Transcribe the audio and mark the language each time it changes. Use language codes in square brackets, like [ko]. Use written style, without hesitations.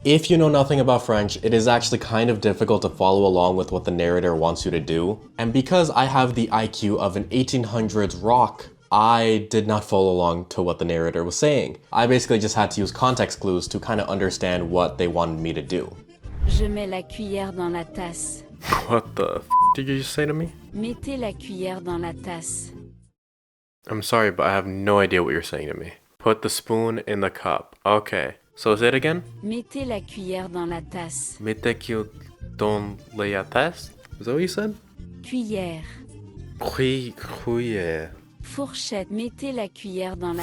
[en] If you know nothing about French, it is actually kind of difficult to follow along with what the narrator wants you to do. And because I have the IQ of an 1800s rock, I did not follow along to what the narrator was saying. I basically just had to use context clues to kind of understand what they wanted me to do. [fr] Je mets la cuillère dans la tasse. [en] What the f did you just say to me? [fr] Mettez la cuillère dans la tasse. [en] I'm sorry, but I have no idea what you're saying to me. Put the spoon in the cup. Okay. So say it again? [fr] Mettez la cuillère dans la tasse. Mettez dans la tasse? [en] Is that what you said? [fr] Cuillère. Cuillère. Fourchette. Mettez la cuillère dans la